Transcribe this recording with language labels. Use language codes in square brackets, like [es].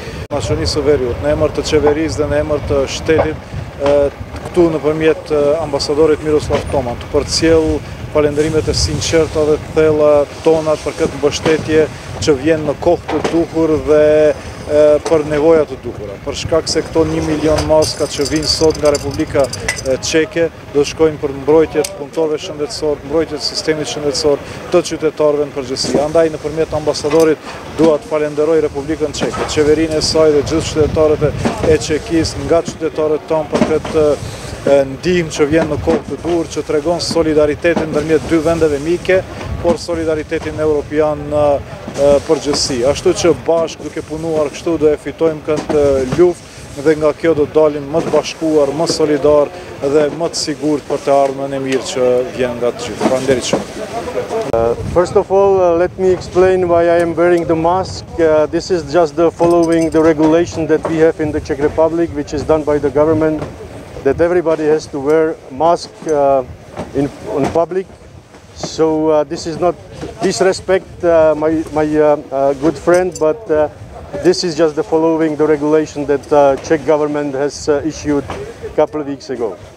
[sq] Значи, ни се вериот, немарта чевериз, да немарта штедим, ту например амбасадорот Мирослав Томан, тупар цел палендаримете синчерта да тела тонат паркат баштетие, че вjen на кохто духур ве për nevojat të duhura. Për shkak se këto 1 milion maska që vinë sot nga Republika Çeke do shkojnë për mbrojtjet punëtorëve shëndetësor, mbrojtjet sistemit shëndetësor të qytetarëve në përgjithësi. Andaj nëpërmjet ambasadorit dua të falenderoj Republikën Çeke, qeverinë e saj dhe gjithë qytetarët e Çekisë, nga qytetarët tonë për këtë ndihmë që vjen në kohë të dur, që tregon solidaritetin ndërmjet dy vendeve mike, por solidaritetin evropian në përgjithësi. Ashtu që bashkë duke punuar kështu do e fitojmë këtë luftë dhe nga kjo do dalim më të bashkuar, më solidar dhe më të sigurt për të ardhmen e mirë që vjen nga të gjithë. Faleminderit shumë. [en] First of all, let me explain why I am wearing the mask. This is just following the regulation that we have in the Czech Republic, which is done by the government, that everybody has to wear mask in public. So this is not disrespect my good friend, but this is just following the regulation that Czech government has issued a couple of weeks ago.